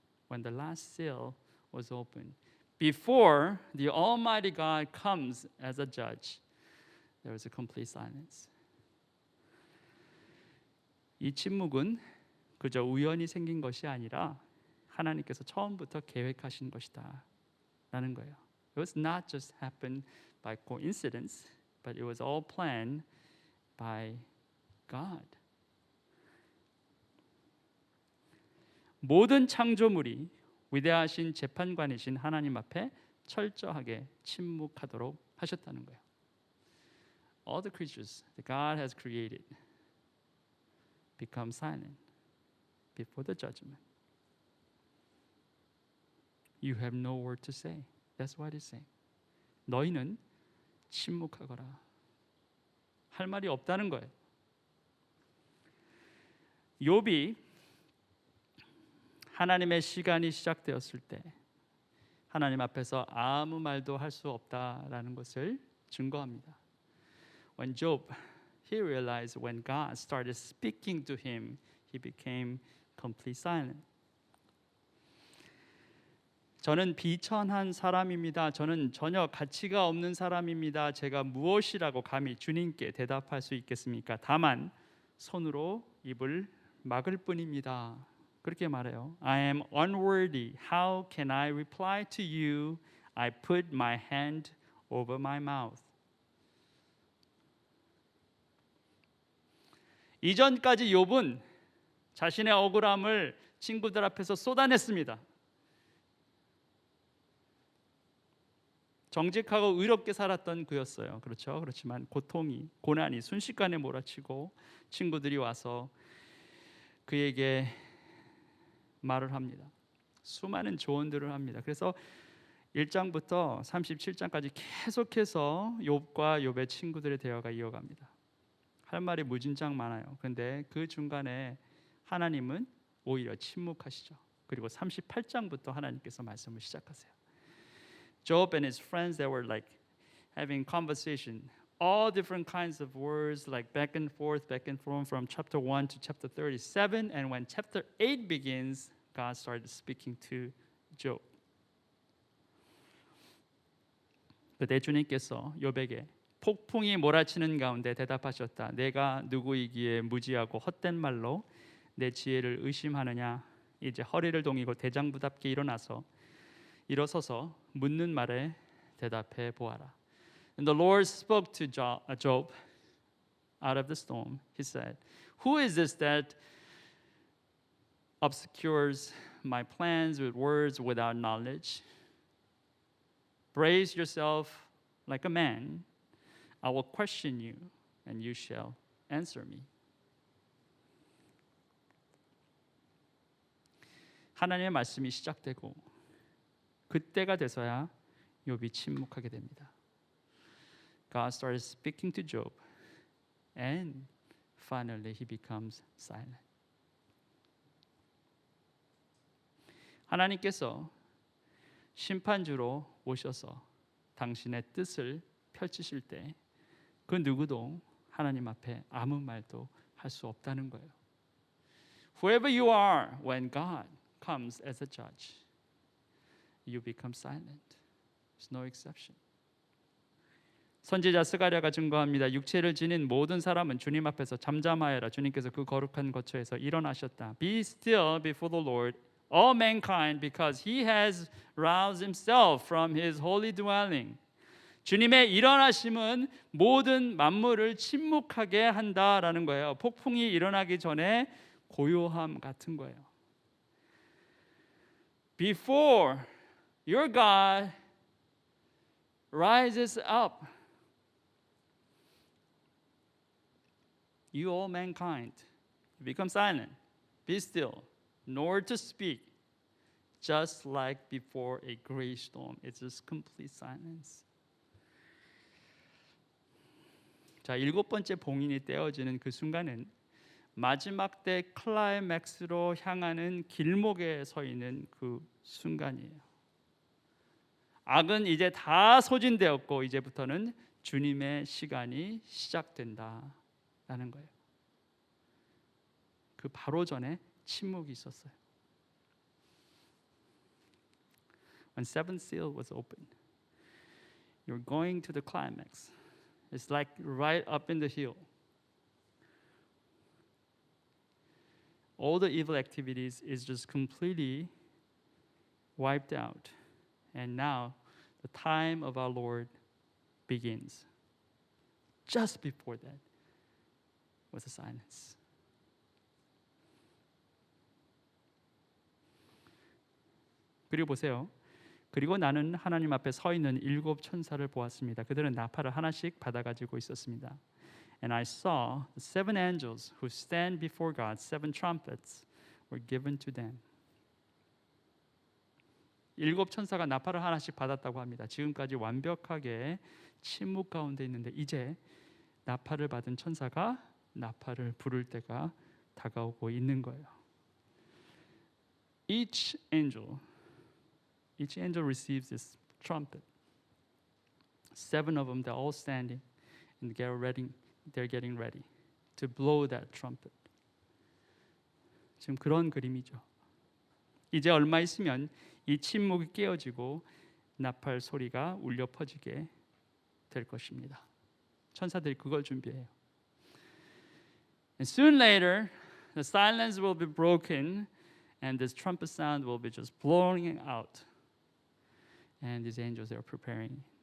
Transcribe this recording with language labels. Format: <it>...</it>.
<en>When the last seal was opened, before the Almighty God comes as a judge, there was a complete silence.</en> <ko>이 침묵은 그저 우연히 생긴 것이 아니라 하나님께서 처음부터 계획하신 것이다 라는 거예요.</ko> <en>It was not just happened by coincidence, but it was all planned by God.</en> <ko>모든 창조물이 위대하신 재판관이신 하나님 앞에 철저하게 침묵하도록 하셨다는 거예요.</ko> <en>All the creatures that God has created become silent before the judgment. You have no word to say. That's what it's saying.</en> <ko>너희는 침묵하거라. 할 말이 없다는 거예요. 욥이 하나님의 시간이 시작되었을 때 하나님 앞에서 아무 말도 할 수 없다라는 것을 증거합니다.</ko> <en>When Job, he realized when God started speaking to him, he became completely silent.</en> <ko>저는 비천한 사람입니다. 저는 전혀 가치가 없는 사람입니다. 제가 무엇이라고 감히 주님께 대답할 수 있겠습니까? 다만 손으로 입을 막을 뿐입니다. 그렇게 말해요.</ko> <en>I am unworthy. How can I reply to you? I put my hand over my mouth.</en> <ko>이전까지 욥은 자신의 억울함을 친구들 앞에서 쏟아냈습니다. 정직하고 의롭게 살았던 그였어요. 그렇죠? 그렇지만 고통이, 고난이 순식간에 몰아치고 친구들이 와서 그에게 말을 합니다. 수많은 조언들을 합니다. 그래서 1장부터 37장까지 계속해서 욥과 욥의 친구들의 대화가 이어갑니다. 할 말이 무진장 많아요. 그런데 그 중간에 하나님은 오히려 침묵하시죠. 그리고 38장부터 하나님께서 말씀을 시작하세요.</ko> <en>Job and his friends, they were like having conversation, all different kinds of words, like back and forth from chapter 1 to chapter 37. And when chapter 8 begins, God started speaking to Job.</en> <ko>그때 주님께서 욥에게 폭풍이 몰아치는 가운데 대답하셨다. 내가 누구이기에 무지하고 헛된 말로 내 지혜를 의심하느냐. 이제 허리를 동이고 대장부답게 일어서서 묻는 말에 대답해 보아라.</ko> <en>And the Lord spoke to Job out of the storm. He said, Who is this that obscures my plans with words without knowledge? Brace yourself like a man. I will question you, and you shall answer me.</en> <ko>하나님의 말씀이 시작되고 그때가 돼서야 욥이 침묵하게 됩니다.</ko> <en>God started speaking to Job, and finally he becomes silent. 하나님께서 심판주로 오셔서 당신의 뜻을 펼치실 때 그 누구도 하나님 앞에 아무 말도 할 수 없다는 거예요. Whoever you are, when God comes as a judge, you become silent. There's no exception.</en> <ko>선지자 스가랴가 증거합니다. 육체를 지닌 모든 사람은 주님 앞에서 잠잠하여라. 주님께서 그 거룩한 거처에서 일어나셨다.</ko> <en>Be still before the Lord, all mankind, because he has roused himself from his holy dwelling.</en> <ko>주님의 일어나심은 모든 만물을 침묵하게 한다라는 거예요. 폭풍이 일어나기 전에 고요함 같은 거예요.</ko> <en>Before your God rises up, you all mankind become silent, be still, nor to speak, just like before a great storm. It's just complete silence.</en> <ko>자, 일곱 번째 봉인이 떼어지는 그 순간은 마지막 때 클라이맥스로 향하는 길목에 서 있는 그 순간이에요. 악은 이제 다 소진되었고 이제부터는 주님의 시간이 시작된다라는 거예요. 그 바로 전에 침묵이 있었어요.</ko> <en>When seventh seal was opened, you're going to the climax. It's like right up in the hill. All the evil activities is just completely wiped out. And now the time of our Lord begins. Just before that was a silence.</en> <ko>그리고 보세요. 그리고 나는 하나님 앞에 서 있는 일곱 천사를 보았습니다. 그들은 나팔을 하나씩 받아가지고 있었습니다.</ko> <en>And I saw the seven angels who stand before God. Seven trumpets were given to them.</en> <ko>일곱 천사가 나팔을 하나씩 받았다고 합니다. 지금까지 완벽하게 침묵 가운데 있는데 이제 나팔을 받은 천사가 나팔을 부를 때가 다가오고 있는 거예요.</ko> <en>Each angel receives this trumpet. Seven of them, they're all standing and they're getting ready to blow that trumpet.</en> <ko>지금 그런 그림이죠. 이제 얼마 있으면 이 침묵이 깨어지고 나팔 소리가 울려 퍼지게 될 것입니다. 천사들이 그걸 준비해요.</ko> <en>And soon later, the silence will be broken and this trumpet sound will be just blowing out. And these angels are preparing.</en>